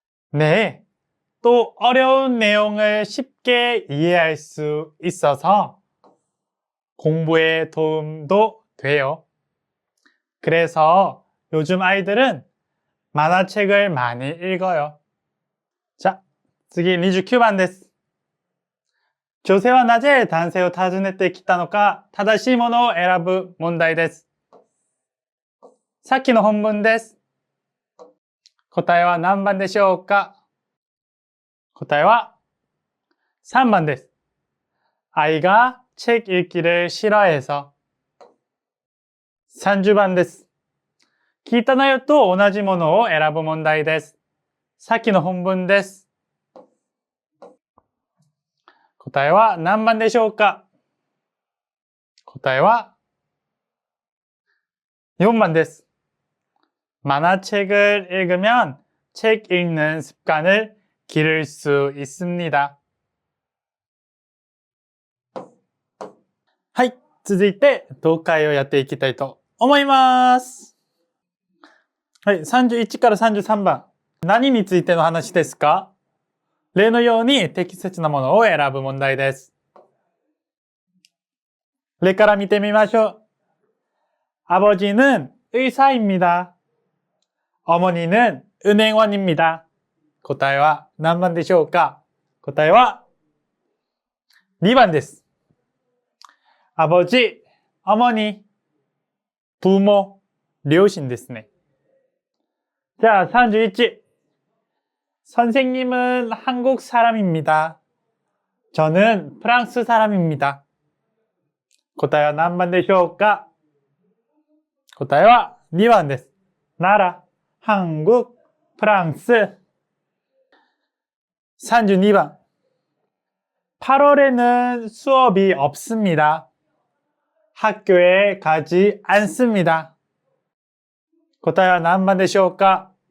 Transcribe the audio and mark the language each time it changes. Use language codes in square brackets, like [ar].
[ko] 네, 또 어려운 내용을 쉽게 이해할 수 있어서 공부에 도움도 돼요. 그래서 요즘 아이들은 만화책을 많이 읽어요. [ja] 자, 次29番です。女性はなぜ男性を訪ねてきたのか、正しいものを選ぶ問題です。さっきの本文です。答えは何番でしょうか？答えは3番です。 [ko] 아이가 책 읽기를 싫어해서. [ja] 30番です。聞いた内容と同じものを選ぶ問題です。さっきの本文です。答えは何番でしょうか？答えは4番です。 [ko] 만화책을 읽으면 책 읽는 습관을 기를 수 있습니다. [ja] はい、続いて読解をやっていきたいと思います。はい、31から33番。何についての話ですか？例のように適切なものを選ぶ問題です。例から見てみましょう。 [ko] 아버지는 의사입니다. 어머니는 은행원입니다. [ja] 答えは何番でしょうか？答えは2番です。 [ko] 아버지, 어머니, 부모, [ja] 両親ですね。 [ko] 자, 31. 선생님은 한국 사람입니다. 저는 프랑스 사람입니다. [ja] 答えは何番でしょうか？答えは2番です。 [ko] 나라, 한국, 프랑스. 32번. 8월에는 수업이 없습니다. 학교에 가지 않습니다. [ja] 答えは何番でしょうか？